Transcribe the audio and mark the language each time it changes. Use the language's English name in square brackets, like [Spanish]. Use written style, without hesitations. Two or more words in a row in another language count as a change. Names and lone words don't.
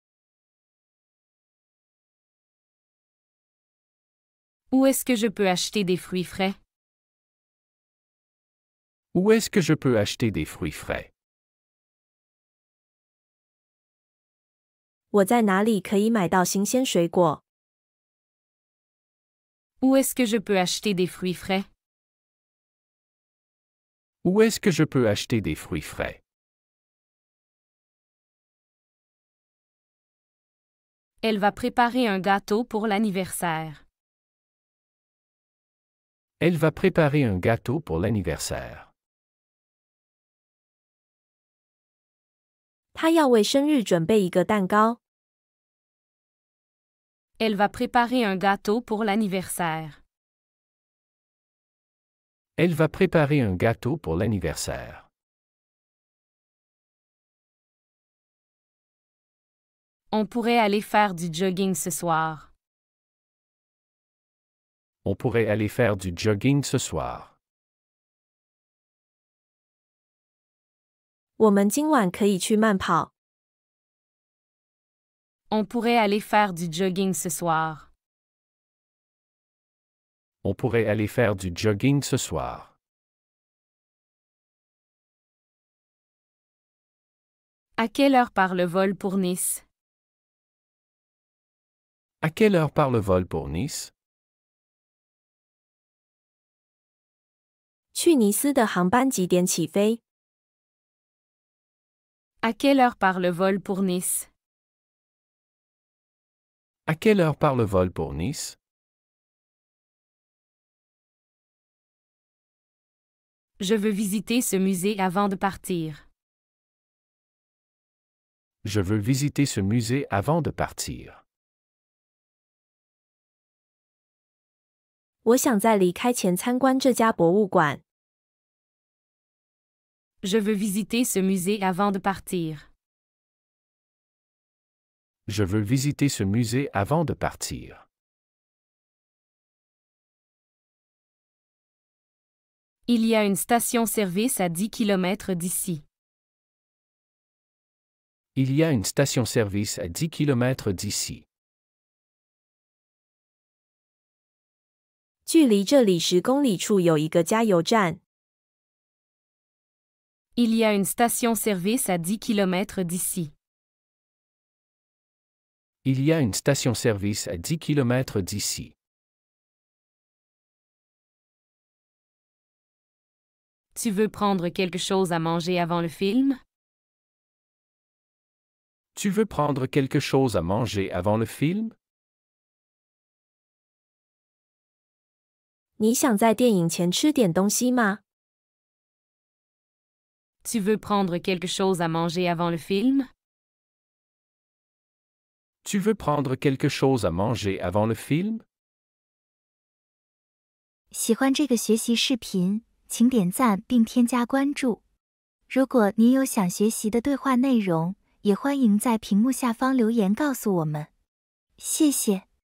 [French] Où est-ce que je peux acheter des fruits frais? Où est-ce que je peux acheter des fruits frais? [Chinese] 我在哪里可以买到新鲜水果？ [French] Où est-ce que je peux acheter des fruits frais? Où est-ce que je peux acheter des fruits frais? Elle va préparer un gâteau pour l'anniversaire. Elle va préparer un gâteau pour l'anniversaire. [Chinese] 她要为生日准备一个蛋糕。 [French] Elle va préparer un gâteau pour l'anniversaire. Elle va préparer un gâteau pour l'anniversaire. On pourrait aller faire du jogging ce soir. On pourrait aller faire du jogging ce soir. [Chinese] 我们今晚可以去慢跑。 [French] On pourrait aller faire du jogging ce soir. On pourrait aller faire du jogging ce soir. À quelle heure part le vol pour Nice? À quelle heure part le vol pour Nice? [Chinese] 去尼斯的航班几点起飞？ [French] À quelle heure part le vol pour Nice? À quelle heure part le vol pour Nice? Je veux visiter ce musée avant de partir. Je veux visiter ce musée avant de partir. [Chinese] 我想在离开前参观这家博物馆。 [French] Je veux visiter ce musée avant de partir. Je veux visiter ce musée avant de partir. Il y a une station-service à 10 km d'ici. Il y a une station-service à 10 km d'ici. [Chinese] 距离这里10公里处有一个加油站。 [French] Il y a une station-service à 10 km d'ici. Il y a une station-service à 10 km d'ici. Tu veux prendre quelque chose à manger avant le film? Tu veux prendre quelque chose à manger avant le film? [Chinese] 你想在电影前吃点东西吗？ [French] Tu veux prendre quelque chose à manger avant le film? Tu veux prendre quelque chose à manger avant le film? [Chinese] 喜欢这个学习视频，请点赞并添加关注。如果您有想学习的对话内容，也欢迎在屏幕下方留言告诉我们。谢谢。